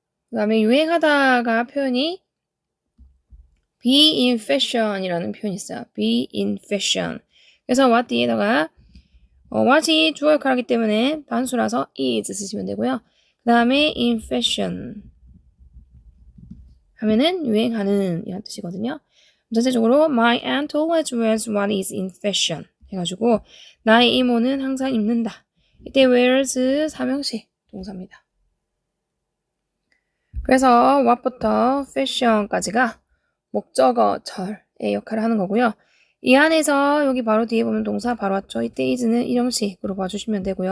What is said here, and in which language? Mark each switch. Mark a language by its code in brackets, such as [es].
[ko] 그 다음에 유행하다가 표현이 [en] be in fashion [ko] 이라는 표현이 있어요. [en] be in fashion. [ko] 그래서 what 뒤에다가 what이 주어 역할하기 때문에 단수라서 is 쓰시면 되고요. 그 다음에 [en] in fashion [ko] 하면은 유행하는 이란 뜻이거든요. 전체적으로 [en] my aunt always wears what is in fashion [ko] 해가지고 나의 이모는 항상 입는다. 이때 wears 삼형식 동사입니다. 그래서 what부터 fashion까지가 목적어 절의 역할을 하는 거고요. 이 안에서 여기 바로 뒤에 보면 동사 바로 왔죠. 이때 is는 일형식으로 봐주시면 되고요.